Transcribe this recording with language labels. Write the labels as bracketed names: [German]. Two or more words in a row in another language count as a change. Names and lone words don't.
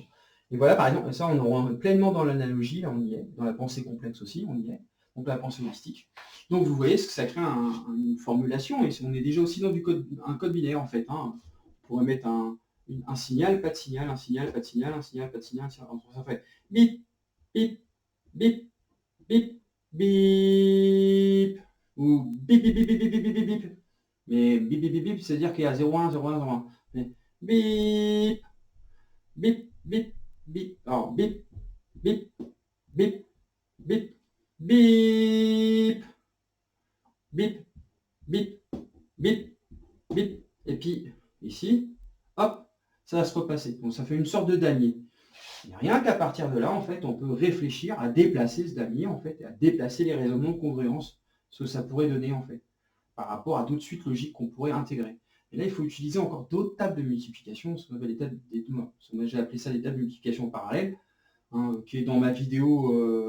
[French] Et voilà, par exemple, ça, on rentre pleinement dans l'analogie, là, on y est. Dans la pensée complexe aussi, on y est. Donc la pensée holistique. Donc vous voyez, ça crée une formulation, et on est déjà aussi dans un code binaire, en fait. On pourrait mettre un signal, pas de signal, un signal, pas de signal, un signal, pas de signal, ça fait bip, bip, bip, bip, bip, ou bip, bip, bip, bip, bip, bip, bip, bip. Mais bip, bip, bip, bip, c'est-à-dire qu'il y a 0,1, 0,1, 0,1. Mais bip, bip, bip, bip. Alors, bip, bip, bip, bip, bip, bip, bip, bip, bip. Et puis, ici, hop, ça va se repasser. Donc, ça fait une sorte de damier. Et rien qu'à partir de là, en fait, on peut réfléchir à déplacer ce damier, en fait, et à déplacer les raisonnements de congruence, ce que ça pourrait donner, en fait, par rapport à d'autres suites logiques qu'on pourrait intégrer. Et là, il faut utiliser encore d'autres tables de multiplication, ce qu'on appelle j'ai appelé ça des tables de multiplication parallèles, qui est dans ma vidéo.